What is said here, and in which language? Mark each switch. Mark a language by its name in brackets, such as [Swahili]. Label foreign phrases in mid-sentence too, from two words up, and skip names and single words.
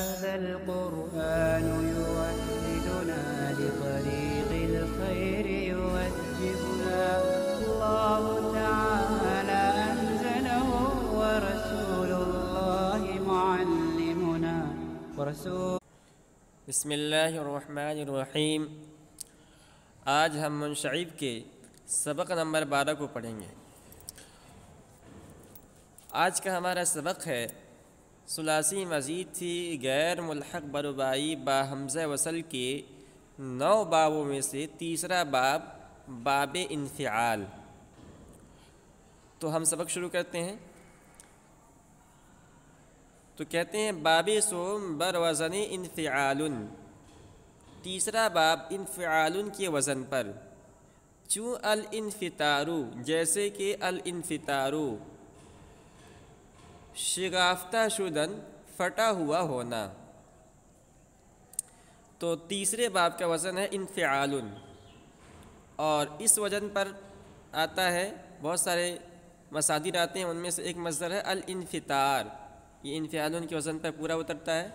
[Arabic] هذا القرآن يوحدنا لطريق الخير يوجهنا الله تعالى أنزله ورسول الله معلمنا بسم اللہ الرحمن الرحیم۔ [Urdu] آج ہم منشعب کے سبق نمبر 12 کو پڑھیں گے۔ آج کا ہمارا سبق ہے [Arabic] ثلاثی مزید [Urdu] تھی غیر ملحق بربائی با حمزہ وصل کے 9 بابوں میں سے تیسرا باب باب انفعال۔ تو ہم سبق شروع کرتے ہیں۔ تو کہتے ہیں [Persian] باب سوم بر وزن انفعال، [Urdu] تیسرا باب انفعال کے وزن پر۔ چوں الانفطارو، جیسے کہ الانفطارو، [Persian] شگافتہ شدن، [Urdu] پھٹا ہوا ہونا۔ تو تیسرے باب کا وزن ہے انفعال، اور اس وزن پر آتا ہے بہت سارے مصادر آتے ہیں، ان میں سے ایک مصدر ہے الانفطار، یہ انفعال کے وزن پر پورا اترتا ہے۔